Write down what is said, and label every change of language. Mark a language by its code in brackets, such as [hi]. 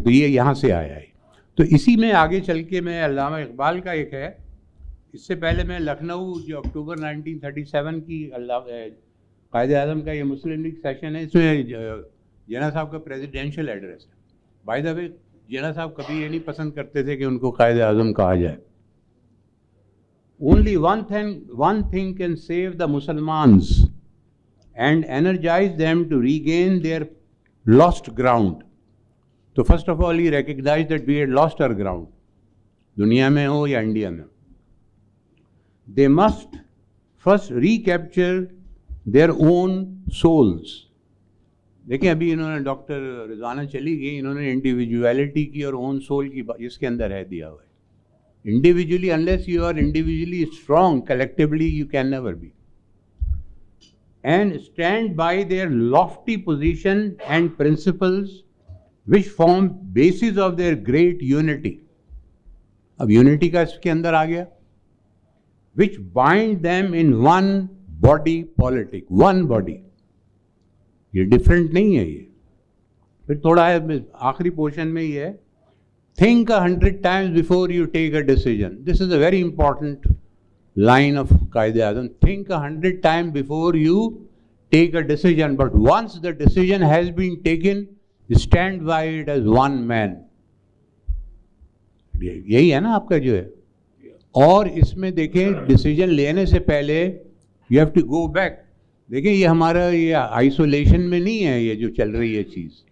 [ur] تو یہ یہاں سے آیا ہے. تو اسی میں آگے چل کے میں علامہ اقبال کا ایک ہے. اس سے پہلے میں لکھنؤ جو اکتوبر 1937 کی قائد اعظم کا یہ مسلم لیگ سیشن ہے, اس میں جناح صاحب کا پریزیڈینشیل ایڈریس ہے. بائی دا وے جناح صاحب کبھی یہ نہیں پسند کرتے تھے کہ ان کو قائد اعظم کہا جائے. [en] Only one thing can save the Muslims and energize them to regain their lost ground. So first of all, he recognized that we had lost our ground. [ur] دنیا میں ہو یا انڈیا میں. [en] They must first recapture their own souls. [ur] دیکھیں ابھی انہوں نے doctor Rizwana چلی گئی, انہوں نے انڈیویجویلٹی کی اور اون سول کی اس کے اندر ہے دیا ہوا ہے. [en] Individually, unless you are individually strong, collectively you can never be. And stand by their lofty position and principles which form basis of their great unity. [ur] اب unity کا اس کے اندر آ گیا. [en] Which bind them in one body politic. One body. [ur] یہ different نہیں ہے. یہ پھر تھوڑا ہے آخری پورشن میں یہ ہے, [en] think 100 times before you take a decision. This is a very important line of Qaid Azam. Think 100 times before you take a decision, but once the decision has been taken, stand by it as one man. [ur] یہی ہے نا آپ کا جو ہے. اور اس میں دیکھیں ڈیسیجن لینے سے پہلے [en] you have to go back. [ur] دیکھیں یہ ہمارا یہ آئسولیشن میں نہیں ہے یہ جو چل رہی ہے چیز.